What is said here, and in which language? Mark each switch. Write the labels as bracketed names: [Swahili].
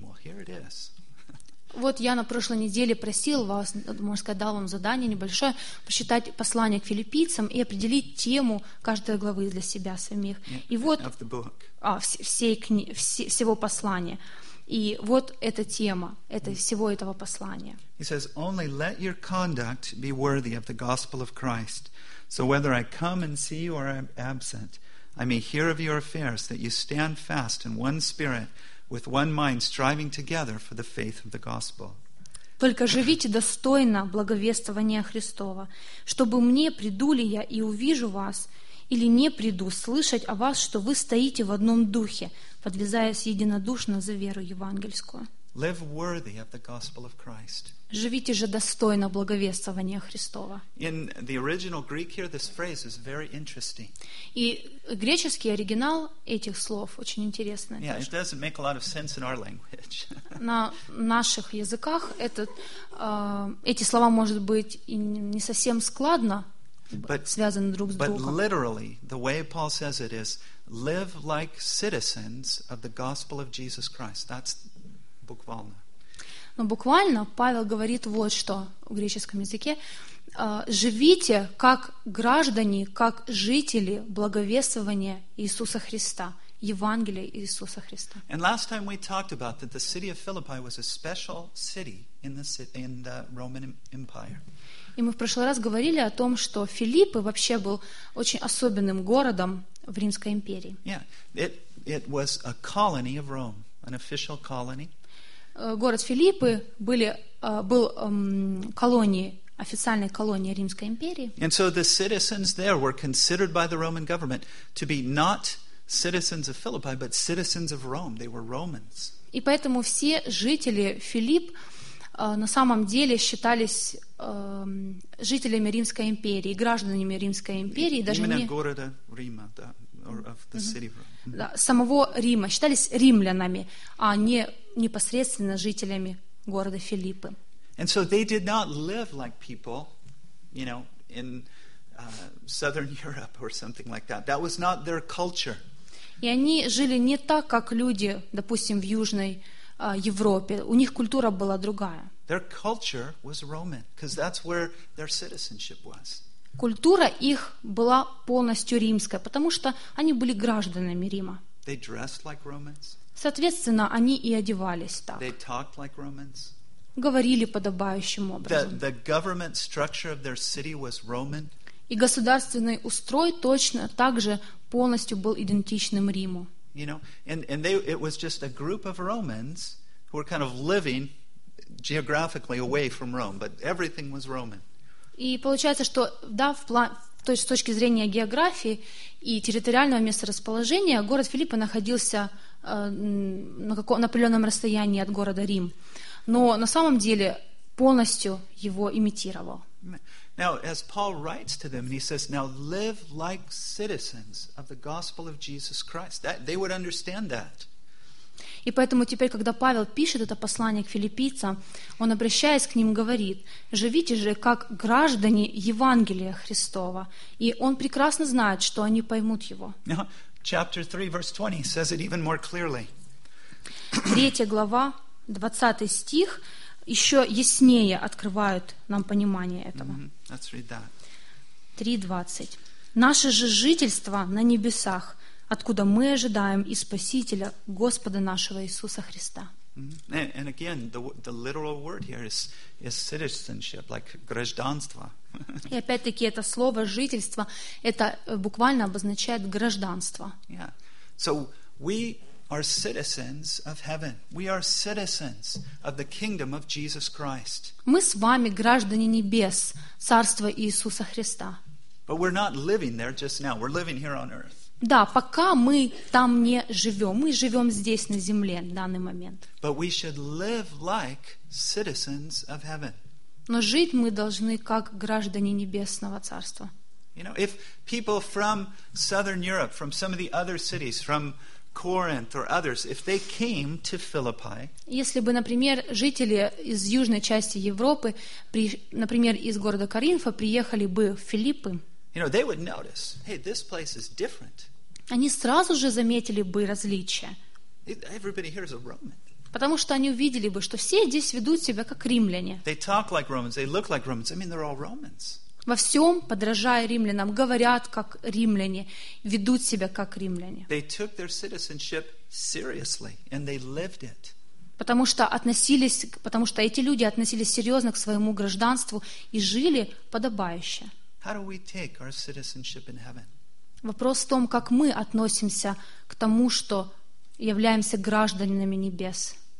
[English] Well, here it is. [Russian] Вот я на прошлой неделе просил вас, можно сказать, дал вам задание небольшое, прочитать послание к филиппийцам и определить тему каждой главы для себя самих. И вот, всего послания. И вот эта тема, это всего этого послания. [English] He says, only let your conduct be worthy of the gospel of Christ. So whether I come and see you or am absent, I may hear of your affairs, that you stand fast in one spirit, with one mind, striving together for the faith of the gospel. [Russian] Только живите достойно благовествования Христова, чтобы мне приду ли я и увижу вас, или не приду, слышать о вас, что вы стоите в одном духе, подвязаясь единодушно за веру евангельскую. [English] Live worthy of the gospel of Christ. [Russian] Живите же достойно благовествования Христова. [English] In the original Greek here, this phrase is very interesting. [Russian] И греческий оригинал этих слов очень интересный. [English] Yeah, it doesn't make a lot of sense in our language. [Russian] На наших языках эти слова, может быть, и не совсем складно связаны друг с другом. [English] But literally, the way Paul says it is, live like citizens of the gospel of Jesus Christ. That's [Russian] буквально. Но буквально Павел говорит вот что в греческом языке. Живите как граждане, как жители благовествования Иисуса Христа, Евангелия Иисуса Христа. [English] And last time we talked about that the city of Philippi was a special city in the Roman Empire. [Russian] И мы в прошлый раз говорили о том, что Филиппы вообще был очень особенным городом в Римской империи. [English] Yeah, it was a colony of Rome, an official colony. [Russian] Город Филиппы был колонией, официальной колонией Римской империи. [English] And so the citizens there were considered by the Roman government to be not citizens of Philippi, but citizens of Rome. They were Romans. [Russian] И поэтому все жители Филипп на самом деле считались жителями Римской империи, гражданами Римской империи, даже именно не города Рима, да, [English] or of the city of Rome. [Russian] Да, самого Рима, считались римлянами, а не непосредственно жителями города Филиппы. [English] And so they did not live like people, you know, in southern Europe or something like that. That was not their culture. [Russian] И они жили не так, как люди, допустим, в Южной Европе. У них культура была другая. [English] Their culture was Roman, because that's where their citizenship was. [Russian] Культура их была полностью римская, потому что они были гражданами Рима. [English] They dressed like Romans. [Russian] Соответственно, они и одевались так. [English] They talked like Romans. [Russian] Говорили подобающим образом. [English] The government structure of their city was Roman. [Russian] И государственный устрой точно так же полностью был идентичным Риму. [English] You know, and they, it was just a group of Romans who were kind of living geographically away from Rome, but everything was Roman. [Russian] И получается, что да, с точки зрения географии и территориального месторасположения город Филиппы находился на определенном расстоянии от города Рим, но на самом деле полностью его имитировал. [English] Now, as Paul writes to them, and he says, "Now live like citizens of the gospel of Jesus Christ." That they would understand that. [Russian] И поэтому теперь, когда Павел пишет это послание к филиппийцам, он, обращаясь к ним, говорит, «Живите же, как граждане Евангелия Христова». И он прекрасно знает, что они поймут его. [English] Chapter 3, verse 20 says it even more clearly. [Russian] Третья глава, 20 стих, еще яснее открывает нам понимание этого. [English] Mm-hmm. Let's read that. 3:20. [Russian] «Наше же жительство на небесах, откуда мы ожидаем и Спасителя, Господа нашего Иисуса Христа». [English] And again, the literal word here is citizenship, like гражданство. [Russian] И опять-таки это слово «жительство», это буквально обозначает гражданство. [English] Yeah. So we are citizens of heaven. We are citizens of the kingdom of Jesus Christ. [Russian] Мы с вами граждане небес, царства Иисуса Христа. [English] But we're not living there just now. We're living here on earth. [Russian] Да, пока мы там не живем. Мы живем здесь, на земле, в данный момент. [English] But we should live like citizens of heaven. [Russian] Но жить мы должны как граждане небесного царства. [English] You know, if people from Southern Europe, from some of the other cities, from Corinth or others, if they came to Philippi, [Russian] если бы, например, жители из южной части Европы, например, из города Коринфа, приехали бы в Филиппы, [English] you know, they would notice, hey, this place is different. [Russian] Они сразу же заметили бы различия. [English] Everybody here is a Roman. [Russian] Потому что они увидели бы, что все здесь ведут себя как римляне. [English] They talk like Romans, they look like Romans. I mean, they're all Romans. [Russian] Во всем, подражая римлянам, говорят как римляне, ведут себя как римляне. [English] They took their citizenship seriously, and they lived it. [Russian] Потому что эти люди относились серьезно к своему гражданству и жили подобающе. [English] How do we take our citizenship in heaven? [Russian] Вопрос в том, как мы относимся к тому, что являемся гражданами небес.